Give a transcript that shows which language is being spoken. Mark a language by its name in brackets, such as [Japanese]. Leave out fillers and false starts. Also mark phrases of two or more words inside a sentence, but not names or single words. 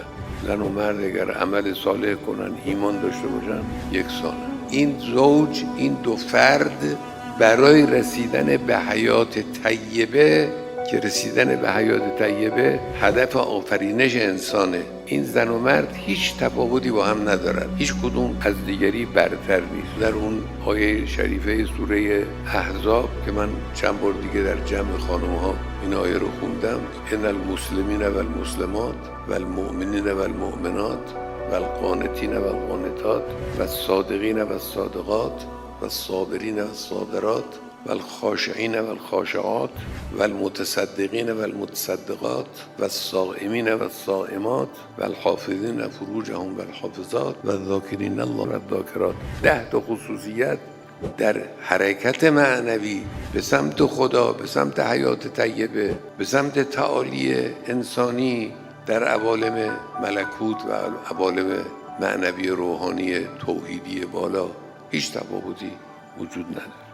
[Persian] زن و مرد اگر عمل صالح کنن، ایمان داشته باشن، یک سال این زوج، این دو فرد برای رسیدن به حیات طیبه، که رسیدن به حیات طیبه هدف آفرینش انسانه، این زن و مرد هیچ تفاوتی با هم ندارن، هیچ کدوم از دیگری برتر نیست. در اون آیه شریفه سوره احزاب که من چند بار دیگه در جمع خانم ها این آیه رو خوندم، [Arabic] ان المسلمین و المسلمات و المؤمنین و المؤمنات و القانتین و القانتات و الصادقین و الصادقات و الصابرین و الصابرات و الخاشعین و الخاشعات و المتصدقین و المتصدقات و الصائمین و الصائمات و الحافظین فروجهم و الحافظات و الذاکرین الله و الذاکرات. [Persian] 10 تا خصوصیت در حرکت معنوی به سمت خدا، به سمت حیات طیبه، به سمت تعالی انسانی در عوالم ملکوت و عوالم معنوی روحانی توحیدی بالا هیچ تفاوتی وجود نداره.